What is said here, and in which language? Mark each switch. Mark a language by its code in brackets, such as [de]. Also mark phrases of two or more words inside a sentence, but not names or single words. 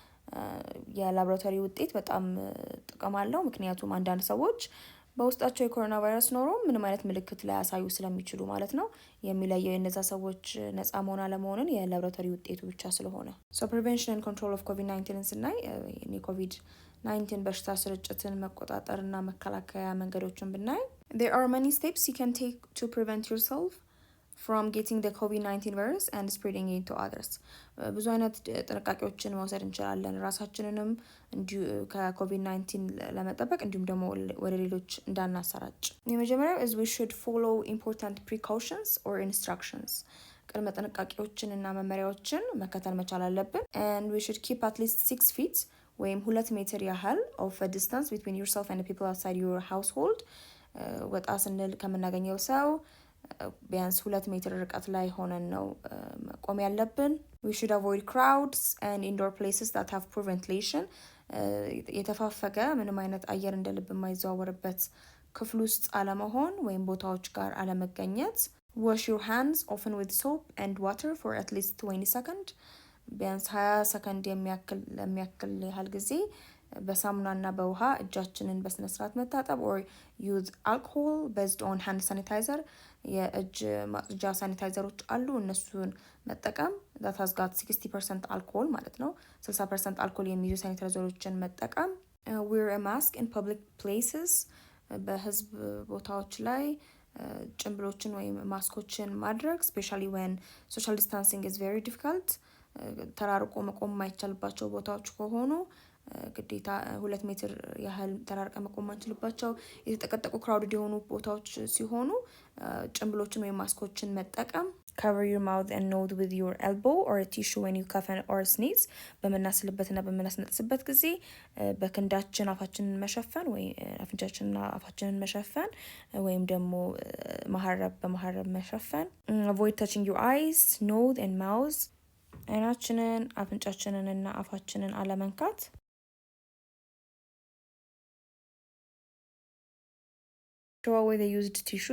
[am] የላቦራቶሪ ውጤት በጣም ጥቅም አለው ምክንያቱም አንዳንድ ሰዎች በውስጣቸው የኮሮና ቫይረስ ኖሮ ምንም አይነት ምልክት ላያሳዩ ስለሚችሉ ማለት ነው። የሚለየው የነዛ ሰዎች ነፃ መሆን አለመሆንን የላቦራቶሪ ውጤቱ ብቻ ስለሆነ። [en] so prevention and control of COVID-19 [am] ስናይ የኮቪድ-19 በሽታ ስርጭትን መቆጣጠር እና መከላከያ መንገዶችን ብናይ [en] there are many steps you can take to prevent yourself from getting the COVID-19 virus and spreading it to others. [am] ብዙ አይነት ጥንቃቄዎችን መውሰድ እንችላለን ራሳችንንም እንዲሁ ከኮቪድ-19 ለመጠበቅ እንዲሁም ደግሞ ወደ ሌሎች እንዳናሰራጭ። የመጀመሪያው [en] is we should follow important precautions or instructions. [am] ቅድመ ጥንቃቄዎችን እና መመሪያዎችን መከተል መቻል አለብን [en] and we should keep at least 6 feet [am] ወይም 2 ሜትር ያህል [en] of a distance between yourself and the people outside your household. [am] ወጣ ስንል ከምናገኘው ሰው ቢያንስ 2 ሜትር ርቀት ላይ ሆነን ነው መቆም ያለብን። [en] we should avoid crowds and indoor places that have poor ventilation. [am] የተፋፈገ ምንም አይነት አየር እንደ ልብ የማይዘዋወርበት ክፍል ውስጥ አለመሆን ወይም ቦታዎች ጋር አለመገኘት። [en] wash your hands often with soap and water for at least 20 seconds. [am] ቢያንስ 20 ሰከንድ የሚያክል ያህል ጊዜ በሳሙናና በውሃ እጃችንን በስነ ስርዓት መታጠብ [en] or use alcohol based on hand sanitizer. [am] የእጅ ማጽጃ ሳኒታይዘሮች አሉ እነሱን መጠቀም [en] that has got 60% alcohol [am] ማለት ነው 60% alcohol የሚይዙ ሳኒታይዘሮችን መጠቀም። [en] wear a mask in public places. [am] በህዝብ ቦታዎች ላይ ጭንብሎችን ወይም ማስኮችን ማድረግ [en] especially when social distancing is very difficult. [am] ተራርቆ መቆም የማይቻልባቸው ቦታዎች ከሆኑ ግዴታ 2 ሜትር ያህል ተራርቀ መቆም ማንችልባቸው የተጠቀጠቁ ክራውድድ የሆኑ ቦታዎች ሲሆኑ ጭንብሎችን ወይም ማስኮችን መጠቀም። [en] cover your mouth and nose with your elbow or a tissue when you cough or sneeze. [am] በመናስልበትና በመናስነጥስበት ጊዜ በክንዳችን አፋችንን መሸፈን ወይ አፍንጫችንና አፋችንን መሸፈን ወይም ደግሞ በመሐረብ መሸፈን። [en] avoid touching your eyes, nose and mouth. [am] አይናችንን አፍንጫችንን እና አፋችንን አለመንካት። [en] throw away the used tissues.